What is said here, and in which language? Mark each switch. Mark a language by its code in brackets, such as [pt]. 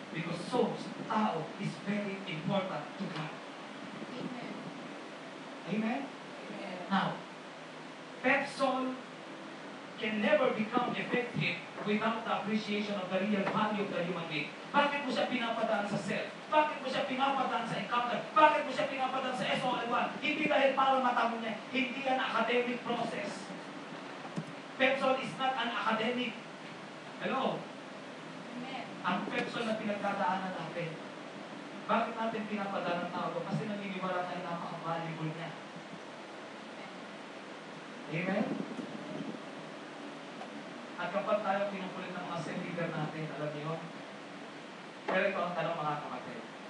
[en] Because souls, tao, is very important to God. Amen. Amen? Now, Pepsol can never become effective without the appreciation of the real value of the human being. [tl] Bakit mo siya pinapadaan sa self? Bakit mo siya pinapadaan sa encounter? Bakit mo siya pinapadaan sa SOL1? Hindi dahil para matamo niya. Hindi yan [en] academic process. Pepsol is not an academic. Hello? Amen. [tl] Ang Pepsol na pinagdadaanan natin Bakit natin pinapadala ng tao? Kasi naniniwala tayo napaka-valuable niya. Amen? At kapag tayo pinupulit ng mga cell leader natin, alam niyo, pero ito ang tanong mga kapatid.